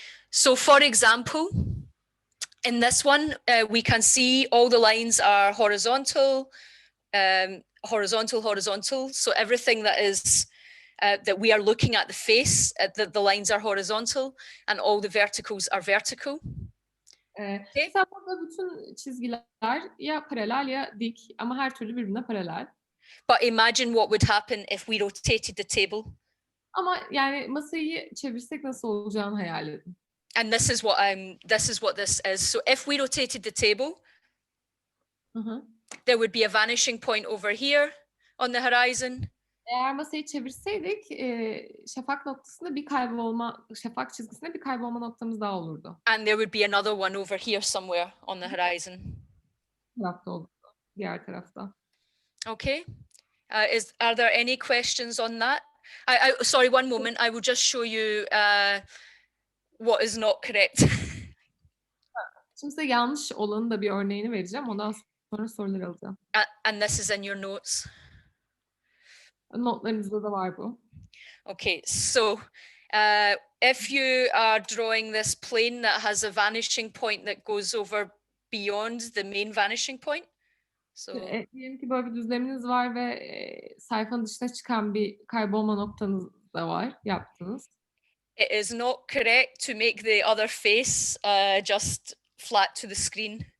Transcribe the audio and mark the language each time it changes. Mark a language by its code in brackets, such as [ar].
[en] So for example, in this one, we can see all the lines are horizontal, horizontal. So everything that is that we are looking at the face, the lines are horizontal, and all the verticals are vertical. Okay. [tr] Mesela burada bütün çizgiler ya paralel ya dik ama her türlü birbirine paralel. [en] But imagine what would happen if we rotated the table. [tr] Ama yani masayı çevirsek nasıl olacağını hayal edin. [en] And this is what this is. So if we rotated the table, there would be a vanishing point over here on the horizon. [tr] Eğer masayı çevirseydik şafak noktasında şafak çizgisinde bir kaybolma noktamız daha olurdu. [en] And there would be another one over here somewhere on the horizon. [tr] Tarafta olurdu, diğer tarafta. [en] Okay. Are there any questions on that? Sorry, one moment. I will just show you what is not correct. [tr] Şimdi size yanlış olanın da bir örneğini vereceğim. Ondan sonra soruları alacağım. [en] And this is in your notes. [tr] Notlarınızda da var bu. [en] Okay, so if you are drawing this plane that has a vanishing point that goes over beyond the main vanishing point. So [tr] diyelim ki böyle bir düzleminiz var ve sayfanın dışına çıkan bir kaybolma noktanız da var, yaptınız. [en] It is not correct to make the other face just flat to the screen.